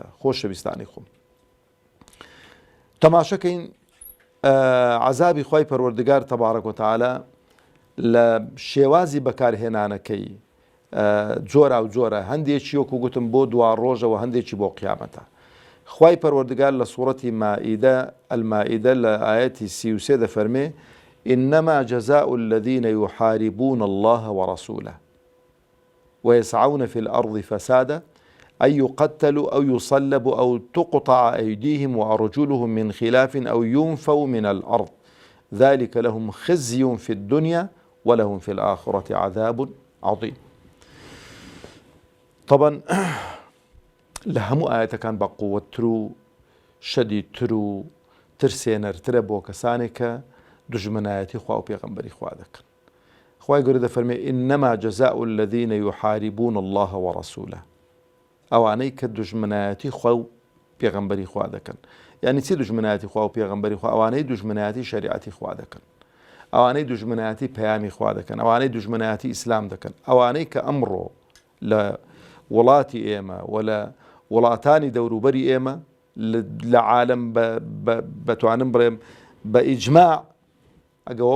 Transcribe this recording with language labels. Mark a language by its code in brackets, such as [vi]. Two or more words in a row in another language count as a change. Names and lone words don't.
[ckb] خۆشەویستانی خۆم تەماشەکەین عەزابی خی پەروەردگار [ar] تەبارەک و تەعالە [ckb] لە شێوازی بەکارهێنانەکەی جۆرا و جۆرە هەندێکی وەکو گوتم بۆ دوا ڕۆژەوە هەندێکی بۆ قیامەتە. خی پەروەردگار لە سوورەتی مائیدە المائیدە لە ئاەتی 33 دەفەرمێ [ar] إنما جزاء الذين يحاربون الله ورسوله ويسعون في الأرض فسادا أن يقتلوا أو يصلبوا أو تقطع أيديهم وأرجلهم من خلاف أو ينفوا من الأرض ذلك لهم خزي في الدنيا ولهم في الآخرة عذاب عظيم. [ckb] طبعا لە هەموو ئاەتەکان بە قووەتتر و شەدیدتر و ترسێنەرترە بۆ کەسانێک کە دژمنایەتی خوا و پێغەمبەری خوا دەکەن. خوای گەورە دەفەرمێ [ar] إنما جزاء الذين يحاربون الله ورسوله [ckb] ئەوانەی کە دژمنایەتی خوا و پێغەمبەری خوا دەکەن. یعنی چی دژمنایەتی خوا و پێغەمبەری خوا؟ ئەوانەی دژمنایەتی شەریعەتی خوا دەکەن، ئەوانەی دژمنایەتی پەیامی خوا دەکەن، ئەوانەی دژمنایەتی ئیسلام دەکەن، ئەوانەی کە ئەمڕۆ لە وڵاتی ئێمە و لە وڵاتانی دەوروبەری ئێمە لە عالم بەتوانم بڵێم بە ئیجماع ئەگەوە